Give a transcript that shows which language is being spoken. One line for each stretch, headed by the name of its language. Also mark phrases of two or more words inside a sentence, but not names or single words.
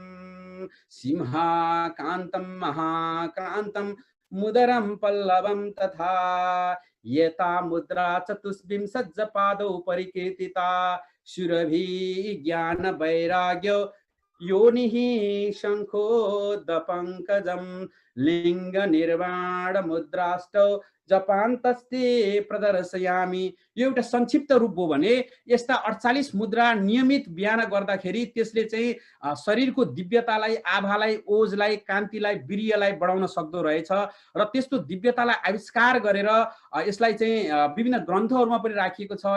Sanskrit: सिंहाकान्तं महाकान्तं मुदरं पल्लवं तथा येता मुद्रा चतुष्विंशज्जपादौ परिकीर्तिता सुरभि ज्ञान वैराग्यो योनिः शङ्खोदपङ्कजं लिंग निर्वाण मुद्राष्टौ जपान्तस्ते प्रदर्शयामि।
Nepali: यो एउटा संक्षिप्त रूप हो भने यस्ता 48 मुद्रा नियमित बिहान गर्दाखेरि त्यसले चाहिँ शरीरको दिव्यतालाई आभालाई ओजलाई कान्तिलाई वीर्यलाई बढाउन सक्दो रहेछ र त्यस्तो दिव्यतालाई आविष्कार गरेर यसलाई चाहिँ विभिन्न ग्रन्थहरूमा पनि राखिएको छ।